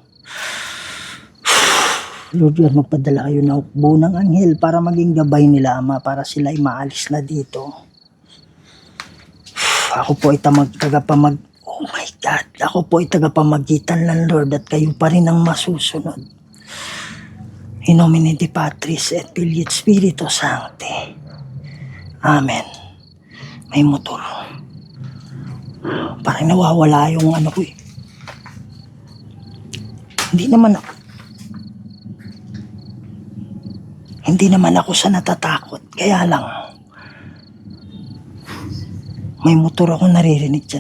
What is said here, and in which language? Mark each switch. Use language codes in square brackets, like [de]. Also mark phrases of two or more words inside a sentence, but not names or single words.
[en] Lord God, [tl] magpadala kayo ng hukbo ng anghel para maging gabay nila, Ama, para sila ay maalis na dito. Ako po ay [en] oh my God, [tl] ako po ay tagapamagitan ng Lord at kayo pa rin ang masusunod. [la] In nomine Dei Patris et Filii et Spiritus Sancti. [tl] Amen. May motor. Parang nawawala yung ano ko eh. Hindi naman ako sa natatakot. Kaya lang, may motor ako naririnig dyan.